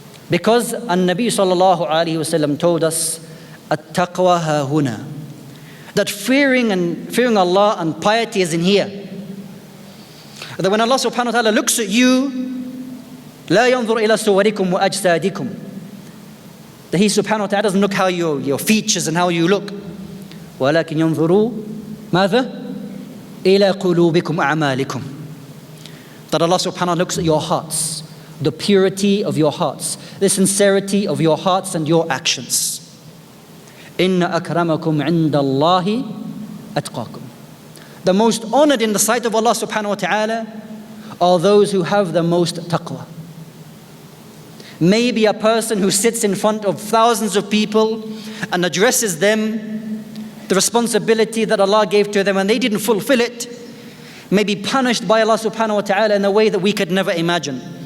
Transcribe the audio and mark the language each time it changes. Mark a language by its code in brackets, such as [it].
[en] Because An-Nabi sallallahu alayhi wasallam told us, [ar] At-taqwa ha-huna, [en] that fearing Allah and piety is in here. That when Allah subhanahu wa ta'ala looks at you, [ar] لا ينظر إلى صوركم وأجسادكم, [en] that He subhanahu wa ta'ala doesn't look how your features and how you look. [ar] ولكن ينظروا ماذا؟ إلى قلوبكم أعمالكم. [en] That Allah subhanahu wa ta'ala looks at your hearts, the purity of your hearts, the sincerity of your hearts and your actions. [ar] إن أكرمكم عند الله أتقاكم. [en] The most honored in the sight of Allah subhanahu wa ta'ala are those who have the most taqwa. Maybe a person who sits in front of thousands of people and addresses them, the responsibility that Allah gave to them and they didn't fulfill it, may be punished by Allah subhanahu wa ta'ala in a way that we could never imagine.